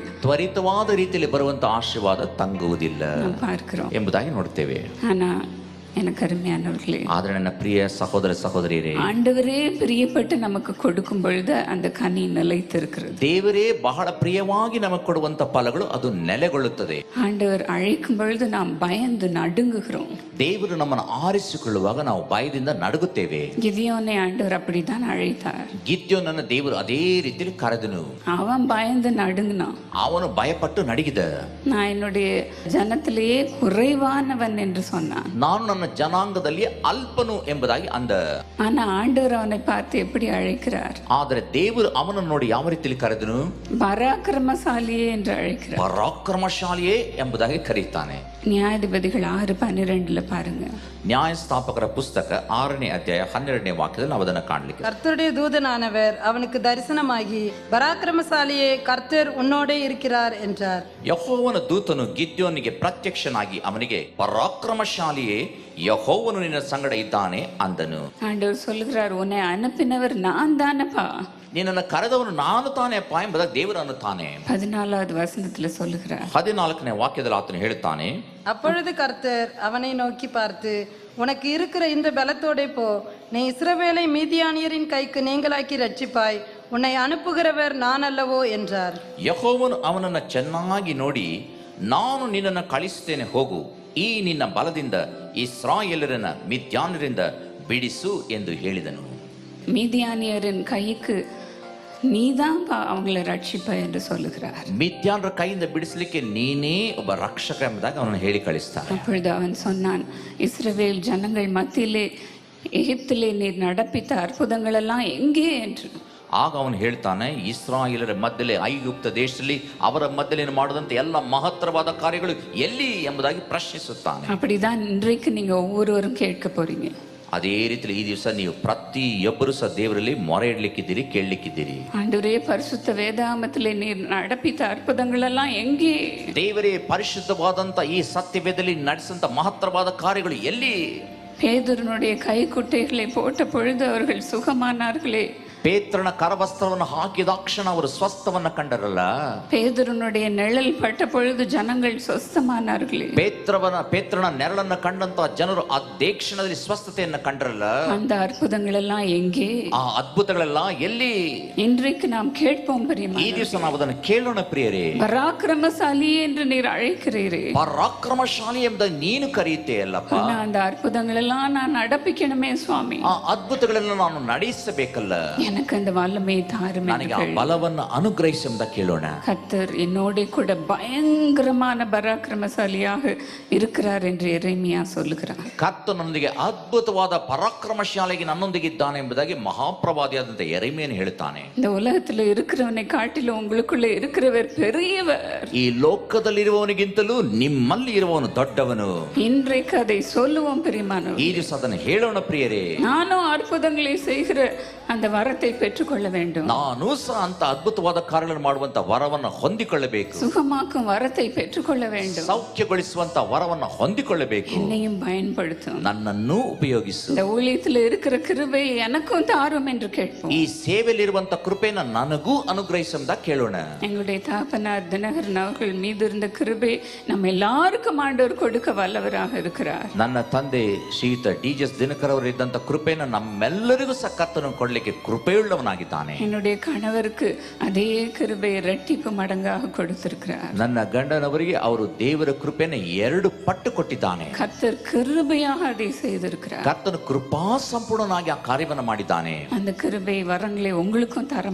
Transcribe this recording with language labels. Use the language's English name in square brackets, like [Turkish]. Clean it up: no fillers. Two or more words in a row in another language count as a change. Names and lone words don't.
[Kannada] ತ್ವರಿತವಾದ ರೀತಿಯಲ್ಲಿ ಬರುವಂತ ಆಶೀರ್ವಾದ ತಂಗುವುದಿಲ್ಲ [Tamil] நாம் பார்க்கிறோம் [Kannada] ಎಂಬುದಾಗಿ ನೋಡ್ತೇವೆ. [Tamil] ஆனா எனக்கு அருமையானவர்களே, [Kannada] ಆದ್ರೆ ನನ್ನ ಪ್ರಿಯ ಸಹೋದರ ಸಹೋದರಿಯರೇ, [Tamil] ஆண்டவரே பிரியப்பட்டு நமக்கு கொடுக்கும் பொழுது அந்த கனி நிலைத்திருக்கிறது. [Kannada] ದೇವರೇ ಬಹಳ ಪ್ರಿಯವಾಗಿ ನಮಗೆ ಕೊಡುವಂತ ಫಲಗಳು ಅದು ನೆಲೆಗೊಳ್ಳುತ್ತದೆ. [Tamil] ஆண்டவர் அழைக்கும் பொழுது நாம் பயந்து நடுங்குகிறோம். [Kannada] ದೇವರು ನಮ್ಮನ್ನು ಆರಿಸಿಕೊಳ್ಳುವಾಗ ನಾವು ಭಯದಿಂದ ನಡುಗುತ್ತೇವೆ. [Tamil] கிதியோனை ஆண்டவர் அப்படித்தான் அழைத்தார். [Kannada] ಗಿದ್ಯೋನನ್ನ ದೇವರು ಅದೇ ರೀತಿಯಲ್ಲಿ ಕರೆದನು. [Tamil] அவன் பயந்து நடுங்கினான். [Kannada] ಅವನು ಭಯಪಟ್ಟು ನಡುಗಿದ. [Tamil] நான் என்னுடைய ஜனத்திலேயே குறைவானவன் என்று சொன்னான். [Kannada] ನಾನು ನನ್ನ ಜನಾಂಗದಲ್ಲಿ ಅಲ್ಪನು ಎಂಬುದಾಗಿ ಅಂದ. [Tamil] ஆனா ஆண்டவர் அவனை பார்த்து எப்படி அழைக்கிறார்? [Kannada] ಆದರೆ ದೇವರು ಅವನನ್ನು ನೋಡಿ ಯಾವ ರೀತಿಯಲ್ಲಿ ಕರೆದನು? [Tamil] பராக்கிரமசாலியே என்று அழைக்கிறார். [Kannada] ಪರಾಕ್ರಮಶಾಲಿಯೇ ಎಂಬುದಾಗಿ ಕರೀತಾನೆ. [Tamil] நியாயாதிபதிகள் 6:12 பாருங்க. [Kannada] ನ್ಯಾಯಸ್ಥಾಪಕರ ಪುಸ್ತಕ 6ನೇ ಅಧ್ಯಾಯ 12ನೇ ವಾಕ್ಯದಲ್ಲಿ ನಾವು ಅದನ್ನು ಕಾಣಲಿಕ್ಕೆ. [Tamil] கர்த்தருடைய தூதனானவர் அவனுக்கு தரிசனமாகி பராக்கிரமசாலியே கர்த்தர் உன்னோடே இருக்கிறார் என்றார். [Kannada] ಯೆಹೋವನ ದೂತನು ಗಿದ್ಯೋನಿಗೆ ಪ್ರತ್ಯಕ್ಷನಾಗಿ ಅವನಿಗೆ ಪರಾಕ್ರಮಶಾಲಿಯೇ ಯೆಹೋವನು ನಿನ್ನ ಸಂಗಡ ಇದ್ದಾನೆ ಅಂದನು. [Tamil] ஆண்டவர் சொல்லுகிறார், உன்னை அனுப்பினவர் நான் தானப்பா. [Kannada] ನಿನ್ನನ್ನು ಕರೆದವನು ನಾನು ತಾನೇಪ್ಪ ಎಂಬುದಾಗಿ ದೇವರು ಅನ್ನುತ್ತಾನೆ. [Tamil] 14வது வசனத்துல சொல்லுகிறார். [Kannada] 14ನೇ ವಾಕ್ಯದಲ್ಲಿ ಆತನು ಹೇಳುತ್ತಾನೆ, [Tamil] அப்பொழுது கர்த்தர் அவனை நோக்கி பார்த்து, உனக்கு இருக்கிற இந்த பலத்தோடே போ, நீ இஸ்ரவேலை மீதியானியரின் கைக்கு நீங்களாக்கி ரட்சிப்பாய், உன்னை அனுப்புகிறவர் நான் அல்லவோ என்றார். [Kannada] ಯೆಹೋವನು ಅವನನ್ನು ಚೆನ್ನಾಗಿ ನೋಡಿ, ನಾನು ನಿನ್ನನ್ನು ಕಳಿಸುತ್ತೇನೆ, ಹೋಗು, ಈ ನಿನ್ನ ಬಲದಿಂದ ಇಸ್ರಾಯೇಲರನ್ನ ಮಿದ್ಯಾನರಿಂದ ಬಿಡಿಸು ಎಂದು ಹೇಳಿದನು. [Tamil] மீதியானியரின் கைக்கு நீதான் அவங்களை ரட்சிப்ப என்று சொல்லுகிறார். [Kannada] ಮಿದ್ಯಾನರ ಕೈಯಿಂದ ಬಿಡಿಸಲಿಕ್ಕೆ ನೀನೇ ಒಬ್ಬ ರಕ್ಷಕ ಎಂಬುದಾಗಿ ಅವನನ್ನು ಹೇಳಿ ಕಳಿಸ್ತಾನೆ. [Tamil] அப்பொழுது அவன் சொன்னான், இஸ்ரவேல் ஜனங்கள் மத்தியிலே எகிப்திலே நீர் நடப்பித்த அற்புதங்கள் எல்லாம் எங்கே என்று. [Kannada] ಆಗ ಅವನು ಹೇಳ್ತಾನೆ, ಇಸ್ರಾಯೇಲರ ಮಧ್ಯೆ ಐಗುಪ್ತ ದೇಶದಲ್ಲಿ ಅವರ ಮಧ್ಯೆ ಮಾಡಿದಂತೆ ಎಲ್ಲ ಮಹತ್ತರವಾದ ಕಾರ್ಯಗಳು ಎಲ್ಲಿ ಎಂಬುದಾಗಿ ಪ್ರಶ್ನಿಸುತ್ತಾನೆ. [Tamil] அப்படிதான் இன்றைக்கு நீங்க ஒவ்வொருவரும் கேட்க போறீங்க. [Kannada] ಅದೇ ರೀತಿ ಈ ದಿವಸ ನೀವು ಪ್ರತಿಯೊಬ್ಬರು ಸಹ ದೇವರಲ್ಲಿ ಮೊರೆ ಇಡ್ಲಿಕ್ಕಿದ್ದೀರಿ, ಕೇಳಲಿಕ್ಕಿದ್ದೀರಿ. [Tamil] ஆண்டவரே, பரிசுத்த வேதாகமத்திலே நீர் நடப்பித்த அற்புதங்கள் எல்லாம் எங்கே? [Kannada] ದೇವರೇ, ಪರಿಶುದ್ಧವಾದಂತ ಈ ಸತ್ಯವೇದದಲ್ಲಿ ನಡೆಸಿದಂತ ಮಹತ್ತರವಾದ ಕಾರ್ಯಗಳು ಎಲ್ಲಿ? [Tamil] பேதுருனுடைய கைக்குட்டைகளை போட்ட பொழுது அவர்கள் சுகமானார்களே. [Kannada] ಪೇತ್ರನ ಕರವಸ್ತ್ರವನ್ನು ಹಾಕಿದಾಕ್ಷಣ ಅವರು ಸ್ವಸ್ಥವನ್ನ ಕಂಡರಲ್ಲ. [Tamil] பேதுருனுடைய நிழல் பட்ட பொழுது ஜனங்கள் சொஸ்தமானார்களே. [Kannada] ಪೇತ್ರನ ನೆರಳನ್ನ ಕಂಡಂತ ಜನರು ಆ ದೇಕ್ಷಣದಲ್ಲಿ ಸ್ವಸ್ಥತೆಯನ್ನ ಕಂಡರಲ್ಲ. [Tamil] அந்த அற்புதங்கள் எல்லாம் எங்கே? [Kannada] ಆ ಅದ್ಭುತಗಳೆಲ್ಲ ಎಲ್ಲಿ? [Tamil] இன்றைக்கு நாம் கேட்போம் [Kannada] ಈ [Tamil] பிரியமானவர்களே. [Kannada] ದಿವಸ ನಾವು ಅದನ್ನು ಕೇಳೋಣ ಪ್ರಿಯರೇ. [Tamil] பராக்கிரமசாலி என்று நீர் அழைக்கிறீரே. [Kannada] ಪರಾಕ್ರಮಶಾಲಿ ಎಂಬುದಾಗಿ ನೀನು ಕರೆಯುತ್ತೆಯಲ್ಲಪ್ಪ. [Tamil] ஆனா அந்த அற்புதங்கள் எல்லாம் நான் நடப்பிக்கணுமே சுவாமி. [Kannada] ಆ ಅದ್ಭುತಗಳೆಲ್ಲ ನಾನು ನಡೆಸಬೇಕಲ್ಲ. [Tamil] எனக்கு அந்த வல்லமையை தாரும் [Kannada] ನನಗೆ ಆ ಬಲವನ್ನು ಅನುಗ್ರಹಿಸಿ ಎಂಬ ಕೇಳೋಣ. [Tamil] கர்த்தர் என்னோட கூட பயங்கரமான பராக்கிரமசாலியாக இருக்கிறார் என்று எரேமியா சொல்லுகிறார். [Kannada] ಕರ್ತನೊಂದಿಗೆ ಅದ್ಭುತವಾದ ಪರಾಕ್ರಮಶಾಲಿಗೆ ನನ್ನೊಂದಿಗಿದ್ದಾನೆ ಎಂಬುದಾಗಿ ಮಹಾಪ್ರವಾದಿಯಾದಂತ ಯೆರೆಮೀಯನು ಹೇಳುತ್ತಾನೆ. [Tamil] இந்த உலகத்துல இருக்கிறவனை காட்டிலும் உங்களுக்குள்ள இருக்கிறவர் பெரியவர். [Kannada] ಈ ಲೋಕದಲ್ಲಿರುವವನಿಗಿಂತಲೂ ನಿಮ್ಮಲ್ಲಿ ಇರುವವನು ದೊಡ್ಡವನು. [Tamil] இன்றைக்கு அதை சொல்லுவோம் பிரியமானவர்களே. [Kannada] ಈ ದಿವಸ ಅದನ್ನು ಹೇಳೋಣ ಪ್ರಿಯರೇ. [Tamil] நானும் அற்புதங்களை செய்கிற அந்த வரத்தை பெற்றுக்கொள்ள வேண்டும். [Kannada] ನಾನು ಸಹ ಅಂತ ಅದ್ಭುತವಾದ ಕಾರ್ಯಗಳನ್ನು ಮಾಡುವಂತ ವರವನ್ನು ಹೊಂದಿಕೊಳ್ಳಬೇಕು. [Tamil] சுகமாக்கும் வரத்தை பெற்றுக்கொள்ள வேண்டும். [Kannada] ಸೌಖ್ಯಗೊಳಿಸುವಂತ ವರವನ್ನು ಹೊಂದಿಕೊಳ್ಳಬೇಕು. [Tamil] என்னையும் பயன்படுத்தும். [Kannada] ನನ್ನನ್ನು ಉಪಯೋಗಿಸು. [Tamil] இந்த ஊழியத்தில் இருக்கிற கிருபை எனக்கும் தாரும் என்று கேட்போம். [Kannada] ಈ ಸೇವೆಯಲ್ಲಿರುವಂತ ಕೃಪೆಯನ್ನು ನನಗೂ ಅನುಗ್ರಹಿಸುವಂತ ಕೇಳೋಣ. [Tamil] எங்களுடைய தாப்பனார் தினகரன் அவர்கள் மீது இருந்த கிருபை நம்ம எல்லாருக்கும் ஆண்டவர் கொடுக்க வல்லவராக இருக்கிறார். [Kannada] ನನ್ನ ತಂದೆ ಶ್ರೀಯುತ ಡಿ.ಎಸ್. ದಿನಕರ್ ಅವರು ಇದ್ದಂತ ಕೃಪೆಯನ್ನು ನಮ್ಮೆಲ್ಲರಿಗೂ ಸಹ ಕರ್ತನು ಕೊಡಲಿಕ್ಕೆ ಕೃಪೆಯುಳ್ಳವನಾಗಿದ್ದಾನೆ. [Tamil] என்னுடைய கணவருக்கு அதே கிருபை இரட்டிப்பு மடங்காக கொடுத்திருக்கிறார். [Kannada] ನನ್ನ ಗಂಡನವರಿಗೆ ಅವರು ದೇವರ ಕೃಪೆಯನ್ನು 2 ಪಟ್ಟು ಕೊಟ್ಟಿದ್ದಾನೆ. [Tamil] கர்த்தர் கிருபையாக அதை செய்திருக்கிறார். [Kannada] ಕರ್ತನು ಕೃಪಾ ಸಂಪೂರ್ಣನಾಗಿ ಆ ಕಾರ್ಯವನ್ನು ಮಾಡಿದ್ದಾನೆ. [Tamil] அந்த கிருபை வரங்களை உங்களுக்கும் தர